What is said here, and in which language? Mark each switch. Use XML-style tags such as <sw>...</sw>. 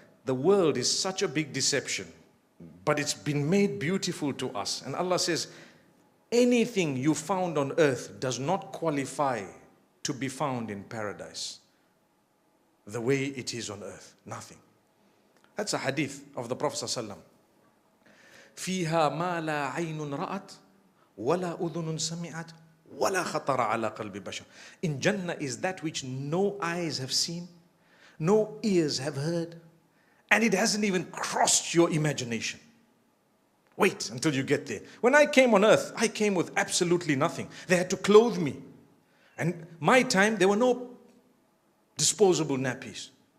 <en>The world is such a big deception, but it's been made beautiful to us. And Allah says, anything you found on earth does not qualify to be found in paradise the way it is on earth. Nothing. That's a hadith of the Prophet ﷺ.</en> <ar>فيها ما لا عين رأت ولا أذن سمعت ولا خطر على قلب بشر.</ar> <en>In Jannah is that which no eyes have seen, no ears have heard, and it hasn't even crossed your imagination. Wait until you get there. When I came on earth, I came with absolutely nothing. They had to clothe me. And my time, there were no disposable nappies.</en>